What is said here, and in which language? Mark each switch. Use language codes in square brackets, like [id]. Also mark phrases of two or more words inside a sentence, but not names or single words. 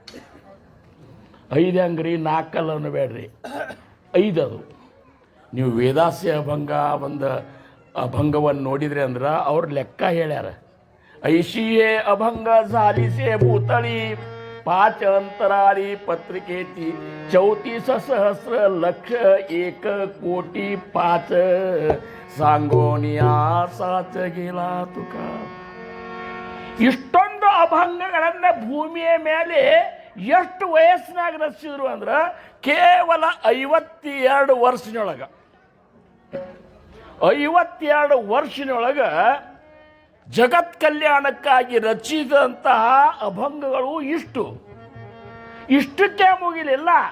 [kn] 5 ಅಂಗ್ರಿ 4 ಅಲ್ಲನ್ನು ಬೇಡ್ರಿ, 5 ಅದು. ನೀವು ವೇದಾಸ್ಯ ಅಭಂಗ ಒಂದು ಅಭಂಗವನ್ನು ನೋಡಿದ್ರಿ ಅಂದ್ರೆ ಅವ್ರ ಲೆಕ್ಕ ಹೇಳ್ಯಾರ. [mr] ऐशिये अभंग झालीसे भूतळी 5 अंतराळी पत्रिकेची 34,00,01,05 सांगोनिया साच गेला तुका. [kn] ಇಷ್ಟೊಂದು ಅಭಂಗಗಳನ್ನು ಭೂಮಿಯ ಮೇಲೆ ಎಷ್ಟು ವಯಸ್ಸಿನಾಗ ರಚಿಸಿದ್ರು ಅಂದ್ರೆ ಕೇವಲ 52 ವರ್ಷದೊಳಗೆ. 52 ವರ್ಷದೊಳಗೆ ಜಗತ್ ಕಲ್ಯಾಣಕ್ಕಾಗಿ ರಚಿಸಿದಂತಹ ಅಭಂಗಗಳು ಇಷ್ಟಕ್ಕೆ ಮುಗಿಲಿಲ್ಲ.